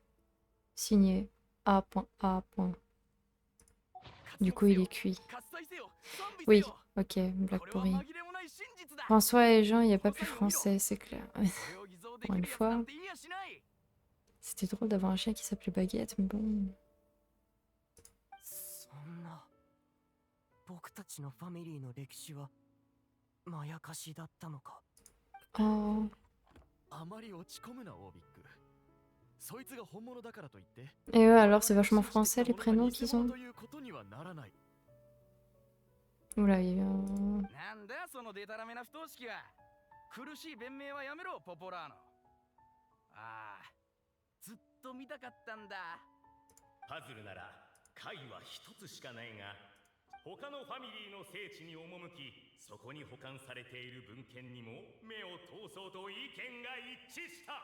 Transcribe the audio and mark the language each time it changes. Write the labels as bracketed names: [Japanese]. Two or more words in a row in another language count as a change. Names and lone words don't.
[French] Signé A.A. Du coup, il est cuit. Oui, ok, blague pourrie. François et Jean, il n'y a pas plus français, c'est clair. Pour une fois, c'était drôle d'avoir un chien qui s'appelait Baguette, mais bon... [Japanese] そんな僕たちのファミリーの歴史はまやかしだったのか。 [French] Oh. [Japanese] あまり落ち込むな、オービック。そいつが本物だからといって。 [French] Et eux, alors, c'est vachement français les prénoms qu'ils ont. Oula, il y a un... [Japanese] なんだそのデタラメな不等式は。苦しい弁明はやめろ、ポポラーノ。ああ、ずっと見たかったんだ。パズルなら解は一つしかないが、他のファミリーの聖地に赴き、そこに保管されている文献にも目を通そうと意見が一致した。